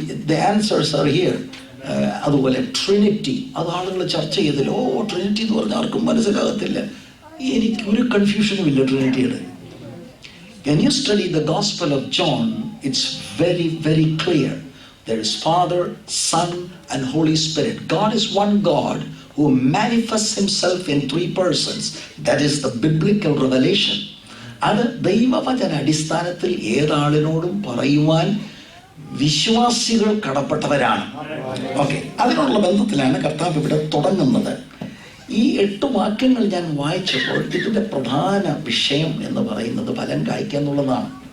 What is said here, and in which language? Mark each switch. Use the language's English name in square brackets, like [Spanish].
[English] The answers are here. [Malayalam] അതുപോലെ Trinity, അത് ആളുകൾ ചർച്ച ചെയ്തല്ലോ. ട്രിനിറ്റി എന്ന് പറഞ്ഞാൽ ആർക്കും മനസ്സിലാകത്തില്ല. എനിക്ക് ഒരു കൺഫ്യൂഷനും ഇല്ല ട്രിനിറ്റിയുടെ. [English] When you study the Gospel of John, it's very, very clear. There is Father, Son, and Holy Spirit. God is one God who manifests himself in 3 persons. That is the biblical revelation. [Malayalam] അത് ദൈവവചന അടിസ്ഥാനത്തിൽ ഏതാളിനോടും പറയുവാൻ വിശ്വാസികൾ കടപ്പെട്ടവരാണ്. Okay, അതിനുള്ള ബന്ധത്തിലാണ് കർത്താവ് ഇവിടെ തുടങ്ങുന്നത്. ഈ 8 വാക്യങ്ങൾ ഞാൻ വായിച്ചപ്പോൾ ഇതിൻ്റെ പ്രധാന വിഷയം എന്ന് പറയുന്നത് ഫലം കായ്ക്കുക എന്നുള്ളതാണ്.